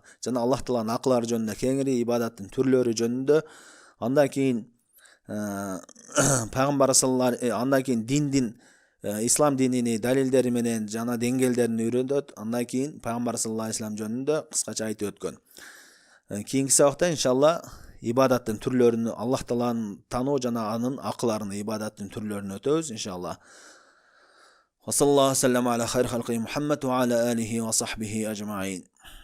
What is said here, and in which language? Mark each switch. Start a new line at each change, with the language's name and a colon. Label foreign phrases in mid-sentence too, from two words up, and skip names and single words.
Kyrgyz: Жана Аллах Тааланын акылары жөнүндө, кеңири ибадаттын түрлөрү жөнүндө, андан кийин пайгамбар андан кийин диндин, ислам динини далилдери менен жана деңгээлдерин үйрөнөт. Андан кийин пайгамбар
Arabic: صلى الله عليه وسلم
Kyrgyz: жөнүндө кыскача айтып өткөн. Кийинки сабакта иншалла ибадаттын түрлөрүн, Аллах Тааланын тануу жана анын акыларын, ибадаттын түрлөрүн өтөбүз иншалла.
Arabic: وصلى الله عليه وسلم على خير خلقه محمد وعلى آله وصحبه أجمعين.